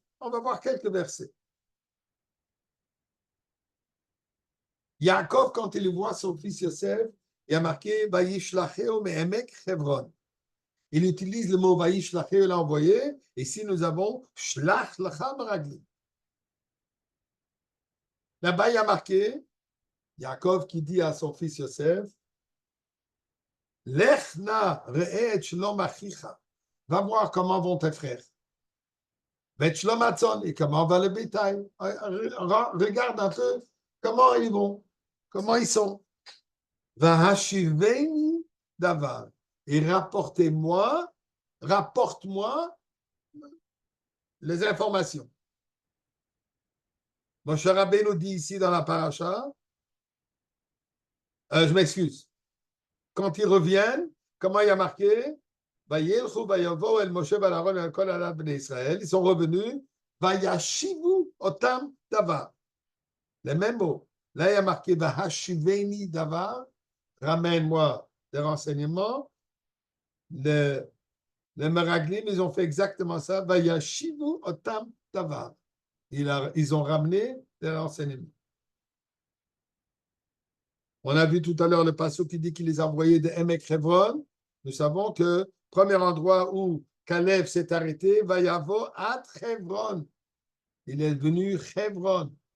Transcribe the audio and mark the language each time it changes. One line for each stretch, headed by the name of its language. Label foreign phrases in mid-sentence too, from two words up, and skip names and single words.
French: On va voir quelques versets. Yaakov, quand il voit son fils Yosef, il a marqué
Hebrew: וישלחהו מעמק חברון.
French: Il utilise le mot Vayishlacheu, l'a envoyé, et ici nous avons
Hebrew: שלח לך מרגלים.
French: Là-bas, il y a marqué Yaakov qui dit à son fils Yosef,
Hebrew: לך נא ראה את שלום אחיך.
French: Va voir comment vont tes frères.
Hebrew: ואת שלום הצאן,
French: et comment va le bétail. Regarde un peu comment ils vont, comment ils sont.
Hebrew: והשבני דבר.
French: Et rapporte-moi les informations. Moshe Rabbeinu dit ici dans la paracha, je m'excuse, quand ils reviennent, comment il y a marqué? Ils sont revenus,
Hebrew: וישיבו אותם דבר.
French: Les mêmes mots. Là, il y a marqué
Hebrew: והשבני דבר,
French: ramène-moi des renseignements. Les Meraglim, ils ont fait exactement ça.
Hebrew: וישיבו אותם דבר.
French: Ils ont ramené des renseignements. On a vu tout à l'heure le passage qui dit qu'il les a envoyés de Emek Hebron. Nous savons que premier endroit où Caleb s'est arrêté,
Hebrew: ויבא עד חברון.
French: Il est venu Hebron.